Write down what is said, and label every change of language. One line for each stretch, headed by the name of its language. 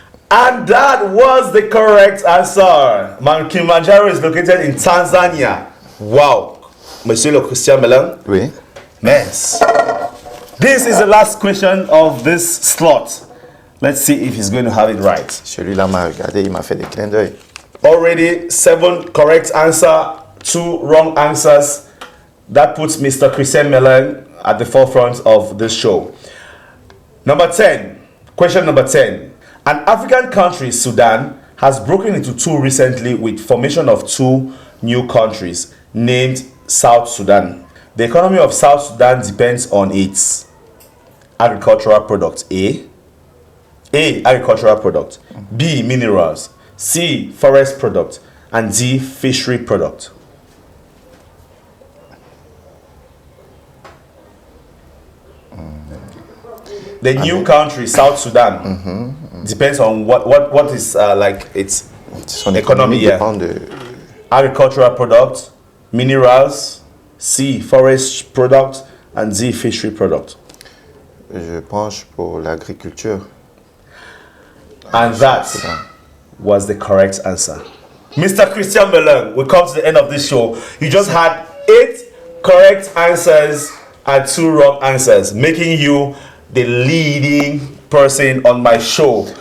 English: And that was the correct answer. Mount Kilimanjaro is located in Tanzania.
French: Wow. Monsieur le Christian Melin. Oui. Mess.
English: This is the last question of this slot. Let's see if he's going to have it right.
French: Celui-là m'a regardé, il m'a fait des clins d'œil.
English: Already 7 correct answer, 2 wrong answers. That puts Mr. Christian Melin at the forefront of this show. Number 10. Question number 10. An African country, Sudan, has broken into 2 recently with formation of 2 new countries named South Sudan. The economy of South Sudan depends on its agricultural products. A. Agricultural product. B. Minerals. C. Forest product. And D. Fishery product. The new country, South Sudan, depends on what is like its
French: Son
English: economy. Yeah.
French: dépend de...
English: Agricultural product, minerals, C. Forest product, and D. Fishery product.
French: Je penche pour l'agriculture.
English: And that was the correct answer. Mr. Christian Melin, we come to the end of this show. You just had 8 correct answers and 2 wrong answers, making you the leading person on my show.